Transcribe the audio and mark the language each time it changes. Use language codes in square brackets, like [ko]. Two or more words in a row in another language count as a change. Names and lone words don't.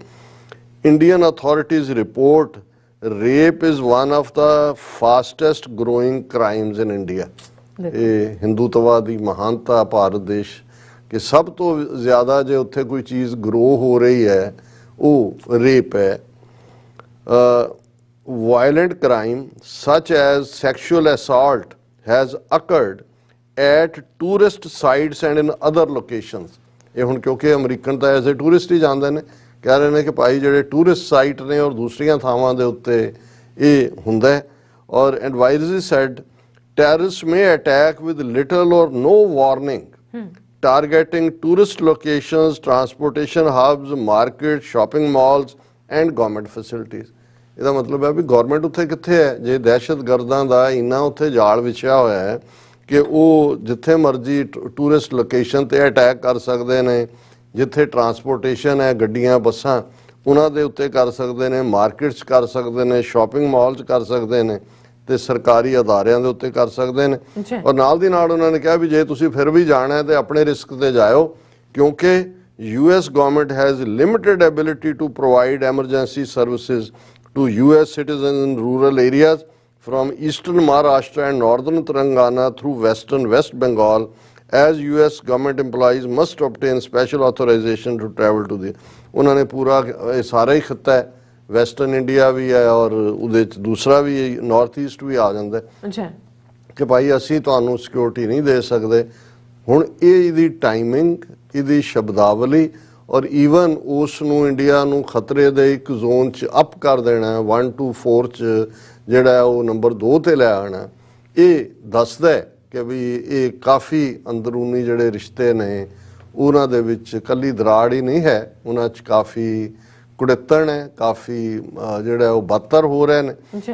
[en] Indian authorities report rape is one of the fastest growing crimes in India. [pa] ਇਹ ਹਿੰਦੂਤਵਾ ਦੀ ਮਹਾਨਤਾ ਭਾਰਤ ਦੇਸ਼ ਕਿ ਸਭ ਤੋਂ ਜ਼ਿਆਦਾ ਜੇ ਉੱਥੇ ਕੋਈ ਚੀਜ਼ ਗਰੋ ਹੋ ਰਹੀ ਹੈ ਉਹ ਰੇਪ ਹੈ। [en] Violent crime such as sexual assault has occurred at tourist sites and in other locations। [pa] ਇਹ ਹੁਣ ਕਿਉਂਕਿ ਅਮਰੀਕਨ ਤਾਂ [en] as a tourist [pa] ਹੀ ਜਾਂਦੇ ਨੇ, ਕਹਿ ਰਹੇ ਨੇ ਕਿ ਭਾਈ ਜਿਹੜੇ [en] tourist site [pa] ਨੇ ਔਰ ਦੂਸਰੀਆਂ ਥਾਵਾਂ ਦੇ ਉੱਤੇ ਇਹ ਹੁੰਦਾ ਹੈ। [en] ਔਰ advisory said terrorists may attack with little or no warning, targeting tourist locations, transportation hubs, markets, shopping malls and government facilities। [pa] ਇਹਦਾ ਮਤਲਬ ਹੈ ਵੀ ਗੌਰਮੈਂਟ ਉੱਥੇ ਕਿੱਥੇ ਹੈ ਜੇ ਦਹਿਸ਼ਤਗਰਦਾਂ ਦਾ ਇੰਨਾ ਉੱਥੇ ਜਾਲ ਵਿਛਿਆ ਹੋਇਆ ਹੈ ਕਿ ਉਹ ਜਿੱਥੇ ਮਰਜ਼ੀ [en] tourist location [pa] 'ਤੇ ਅਟੈਕ ਕਰ ਸਕਦੇ ਨੇ, ਜਿੱਥੇ ਟਰਾਂਸਪੋਰਟੇਸ਼ਨ ਹੈ ਗੱਡੀਆਂ ਬੱਸਾਂ ਉਹਨਾਂ ਦੇ ਉੱਤੇ ਕਰ ਸਕਦੇ ਨੇ, ਮਾਰਕੀਟਸ ਕਰ ਸਕਦੇ ਨੇ, [en] shopping malls [pa] ਕਰ ਸਕਦੇ ਨੇ ਤੇ ਸਰਕਾਰੀ ਅਦਾਰਿਆਂ ਦੇ ਉੱਤੇ ਕਰ ਸਕਦੇ ਨੇ। ਔਰ ਨਾਲ ਦੀ ਨਾਲ ਉਹਨਾਂ ਨੇ ਕਿਹਾ ਵੀ ਜੇ ਤੁਸੀਂ ਫਿਰ ਵੀ ਜਾਣਾ ਹੈ ਤੇ ਆਪਣੇ ਰਿਸਕ ਤੇ ਜਾਇਓ ਕਿਉਂਕਿ [en] US government has limited ability to provide emergency services to US citizens in rural areas from eastern Maharashtra and northern Telangana through western West Bengal, as US government employees must obtain special authorization to travel to the। [pa] ਉਹਨਾਂ ਨੇ ਪੂਰਾ ਇਹ ਸਾਰਾ ਹੀ ਖਿੱਤਾ ਹੈ, [en] western India [pa] ਵੀ ਹੈ ਔਰ ਉਹਦੇ 'ਚ ਦੂਸਰਾ ਵੀ [en] north east [pa] ਵੀ ਆ ਜਾਂਦਾ ਕਿ ਭਾਈ ਅਸੀਂ ਤੁਹਾਨੂੰ ਸਿਕਿਉਰਿਟੀ ਨਹੀਂ ਦੇ ਸਕਦੇ। ਹੁਣ ਇਹ ਇਹਦੀ ਟਾਈਮਿੰਗ, ਇਹਦੀ ਸ਼ਬਦਾਵਲੀ ਔਰ ਈਵਨ ਉਸ ਨੂੰ ਇੰਡੀਆ ਨੂੰ ਖਤਰੇ ਦੇ ਇੱਕ ਜ਼ੋਨ 'ਚ ਅਪ ਕਰ ਦੇਣਾ 1 to 4 'ਚ ਜਿਹੜਾ ਉਹ ਨੰਬਰ 2 ਤੇ ਲੈ ਆਉਣਾ, ਇਹ ਦੱਸਦਾ ਕਿ ਵੀ ਇਹ ਕਾਫੀ ਅੰਦਰੂਨੀ ਜਿਹੜੇ ਰਿਸ਼ਤੇ ਨੇ ਉਹਨਾਂ ਦੇ ਵਿੱਚ ਕੱਲੀ ਦਰਾੜ ਹੀ ਨਹੀਂ ਹੈ, ਉਹਨਾਂ 'ਚ ਕਾਫੀ ਕੁੜੱਤਣ ਹੈ, ਕਾਫੀ ਜਿਹੜਾ ਉਹ ਬਦਤਰ ਹੋ ਰਹੇ ਨੇ।